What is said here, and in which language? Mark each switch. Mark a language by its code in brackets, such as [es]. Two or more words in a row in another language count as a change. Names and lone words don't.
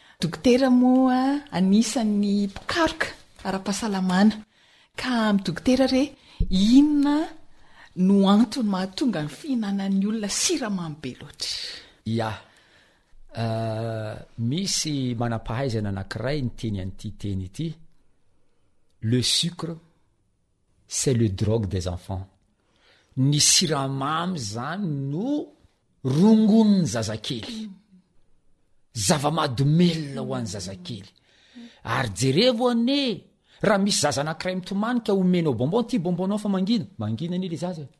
[mg] Dokotera moa anisan'ny mpikaroka ara-pahasalamana. Ka amin'ny dokotera re, inona no antony mahatonga ny fihinanan'ny olona siramamy be loatra? Ya. Euh, misy manam-pahaizana anankiray ny teny an'ity teny ity. [fr] Le sucre, c'est le drogue des enfants. [mg] Ny siramamy zany no rongonin'ny zazakely. Zava-mahadomelona ho an'ny zazakely. Ary jerevo anie, raha misy zaza anankiray mitomanika omenao bonbon, "Ty bonbonnao fa mangina." Mangina anie le zaza.